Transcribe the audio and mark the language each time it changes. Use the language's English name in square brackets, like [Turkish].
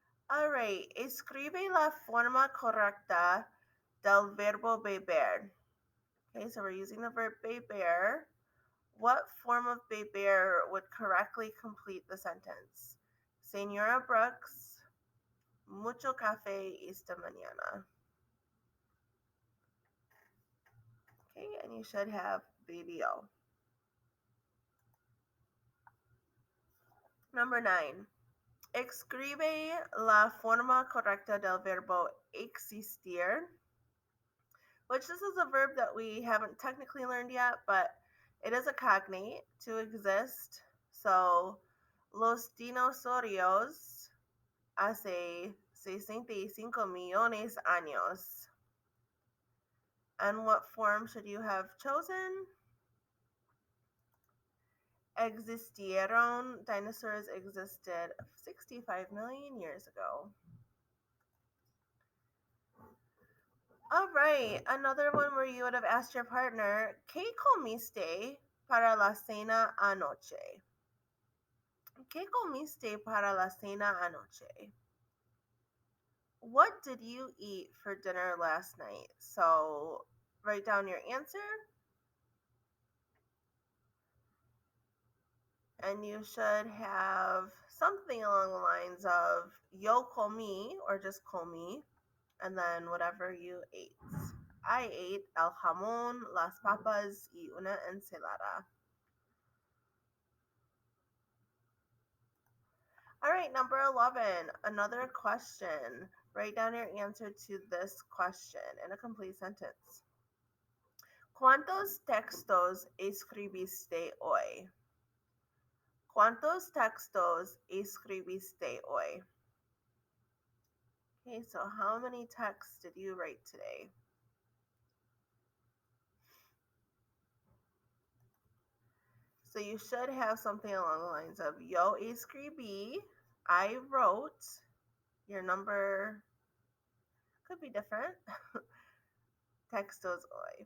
[English] All right, [Spanish] escribe la forma correcta del verbo beber. [English] Okay, so we're using the verb beber. What form of beber would correctly complete the sentence? [Spanish] Señora Brooks, mucho café esta mañana. [English] Okay, and you should have baby O. Number 9. [Spanish] Escribe la forma correcta del verbo existir, [English] which this is a verb that we haven't technically learned yet, but it is a cognate, to exist. [Spanish] So, los dinosaurios hace 65 millones años. [English] And what form should you have chosen? Existieron. Dinosaurs existed 65 million years ago. All right, another one where you would have asked your partner, [Spanish] ¿Qué comiste para la cena anoche? ¿Qué comiste para la cena anoche? [English] What did you eat for dinner last night? So write down your answer. And you should have something along the lines of [Spanish] yo comí [English] or just comí, and then whatever you ate. I ate [Spanish] el jamón, las papas y una ensalada. [English] All right, number 11, another question. Write down your answer to this question in a complete sentence. [Spanish] ¿Cuántos textos escribiste hoy? ¿Cuántos textos escribiste hoy? [English] Okay, so how many texts did you write today? So you should have something along the lines of [Spanish] yo escribí, [English] I wrote. Your number could be different. [Spanish] Textos hoy.